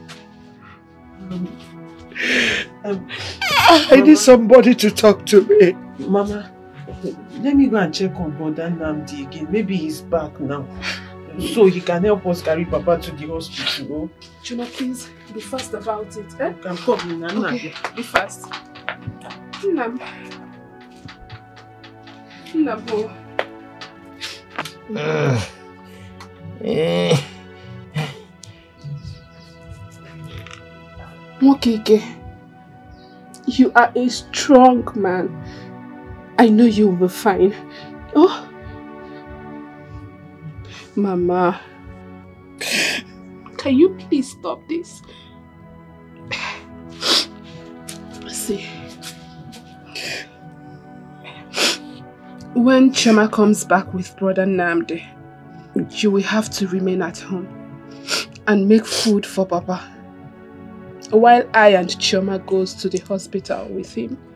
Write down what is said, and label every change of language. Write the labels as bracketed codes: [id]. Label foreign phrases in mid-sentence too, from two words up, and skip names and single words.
[en] I need somebody to talk to me. Mama, let me go and check on Brother Nnamdi again. Maybe he's back now. So he can help us carry Papa to the hospital. Chuma, please be fast about it. Eh? You can come in and okay, be fast. Nnam. Nnam. Mokeke, you are a strong man. I know you will be fine. Oh, Mama, can you please stop this? See, when Chema comes back with Brother Nnamdi, you will have to remain at home and make food for Papa, while I and Chioma goes to the hospital with him.